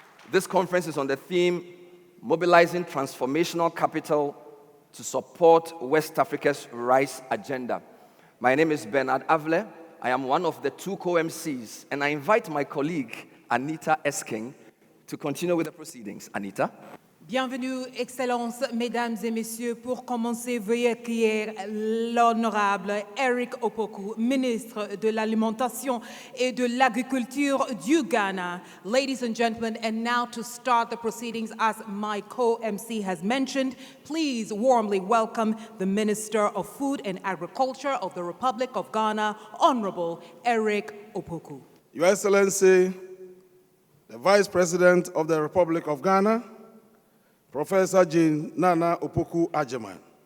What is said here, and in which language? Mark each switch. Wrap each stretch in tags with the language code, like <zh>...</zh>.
<en>This conference is on the theme, Mobilizing Transformational Capital to Support West Africa's Rice Agenda. My name is Bernard Avle. I am one of the two co-MCs, and I invite my colleague, Anita Esking, to continue with the proceedings. Anita?</en> <fr>Bienvenue, Excellences, Mesdames et Messieurs. Pour commencer, veuillez accueillir l'honorable Eric Opoku, ministre de l'Alimentation et de l'Agriculture du Ghana.</fr> <en>Ladies and gentlemen, and now to start the proceedings, as my co-MC has mentioned, please warmly welcome the Minister of Food and Agriculture of the Republic of Ghana, Honorable Eric Opoku. Your Excellency, the Vice President of the Republic of Ghana, Professor Jane Nana Opoku-Agyeman.</en>